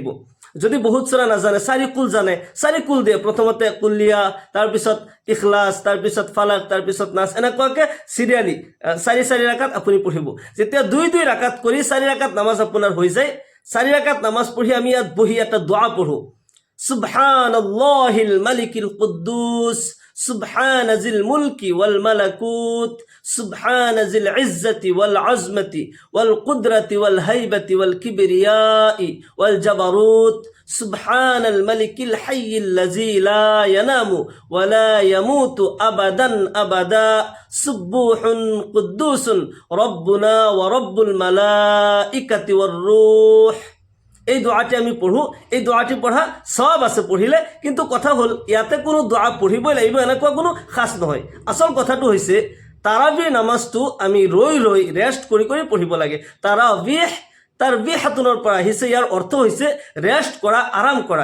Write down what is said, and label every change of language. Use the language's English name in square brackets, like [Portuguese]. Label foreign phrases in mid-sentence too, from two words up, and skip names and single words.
[Assamese] যদি বহুত সূৰা নাজানে, 4 কুল জানে, 4 কুল দিয়ে, প্ৰথমতে কুলিয়া, তাৰপিছত ইখলাছ, তাৰপিছত ফালাক, তাৰপিছত নাছ, এনেকুৱাকৈ সিৰিয়ালি 4 ৰাকাত আপুনি পঢ়িব। যেতিয়া 2 ৰাকাত কৰি 4 ৰাকাত নামাজ আপোনাৰ হৈ যায়, 4 ৰাকাত নামাজ পঢ়ি আমি ইয়াত বহি এটা দোয়া পঢ়ো, [Arabic] سبحان الله الملك القدوس سبحان ذي الملك والملكوت سبحان ذي العزة والعظمة والقدرة والهيبة والكبرياء والجبروت سبحان الملك الحي الذي لا ينام ولا يموت أبدا أبدا سبوح قدوس ربنا ورب الملائكة والروح। [Assamese] এই দোয়াটি আমি পঢ়ো। এই দোয়াটি পঢ়া সওয়াব আছে পঢ়িলে, কিন্তু কথা হ'ল ইয়াতে কোনো দোয়া পঢ়িবই লাগিব এনেকুৱা কোনো খাস নহয়। আসল কথাটো হৈছে তাৰাবিৰ নামাজটো আমি ৰৈ ৰৈ ৰেষ্ট কৰি কৰি পঢ়িব লাগে। তাৰবিহাতুনৰ পৰা আহিছে, ইয়াৰ অৰ্থ হৈছে ৰেষ্ট কৰা, আৰাম কৰা।